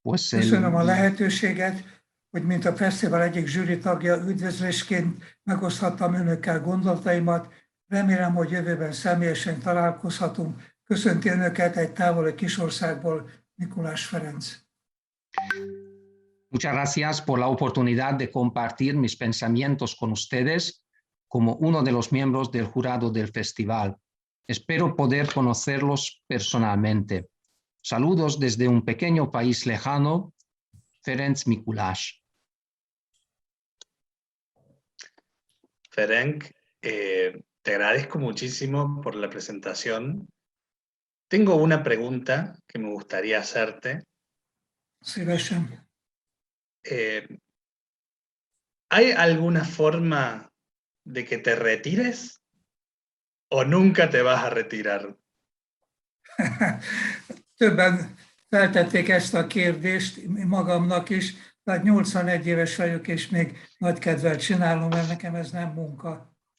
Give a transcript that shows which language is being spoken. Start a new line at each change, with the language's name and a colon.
Hungarian: Köszönöm a lehetőséget, hogy mint a fesztivál egyik zsűri tagja üdvözlésként megoszthattam önökkel gondolataimat. Remélem, hogy jövőben személyesen találkozhatunk. Köszönti önöket egy távoli kisországból Mikulás Ferenc.
Spanish: Muchas gracias por la oportunidad de compartir mis pensamientos con ustedes como uno de los miembros del jurado del festival. Espero poder conocerlos personalmente. Saludos desde un pequeño país lejano, Ferenc Mikulas. Ferenc, te agradezco muchísimo por la presentación. Tengo una pregunta que me gustaría hacerte.
Hungarian: Szívesen.
Spanish: ¿Hay alguna forma de que te retires o nunca te vas a retirar?
Hungarian: Többen feltették ezt a kérdést magamnak is, tehát 81 éves vagyok, és még nagy kedvel csinálom, mert nekem ez nem munka.